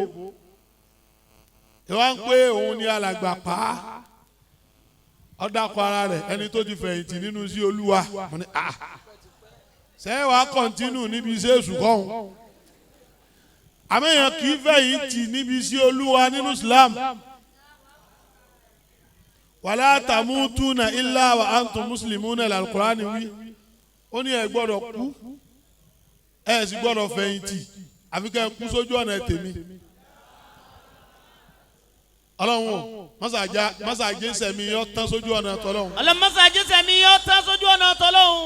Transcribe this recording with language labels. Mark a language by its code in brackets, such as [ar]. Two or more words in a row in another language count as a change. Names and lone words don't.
[yo] ìwọ́n ń pé òun ni alàgbà pa á ọ̀dàkọ̀ ara rẹ̀ ẹni tó ti fẹ̀yìntì nínú sí Olúwa. ṣé wàá kọ́ntínú níbi iṣẹ́ èṣù kọ́hún. àmẹ́yàn kì í fẹ̀yìntì níbi sí Olúwa nínú Islam. [ar] ولا تموتن إلا وأنتم مسلمون al-Qur'ani wí. [yo] ó ní ẹ gbọ́dọ̀ kú ẹ sì gbọ́dọ̀ fẹ̀yìntì àfi kẹ́ ẹ kú sójú ọ̀nà tèmi. ọlọ́run o mọ́sàájẹ́ sẹ̀mí yọ tán sójú ọ̀nà tọ́lọ́run. ọlọ́run mọ́sàájẹ́ sẹ̀mí yọ tán sójú ọ̀nà tọ́lọ́run.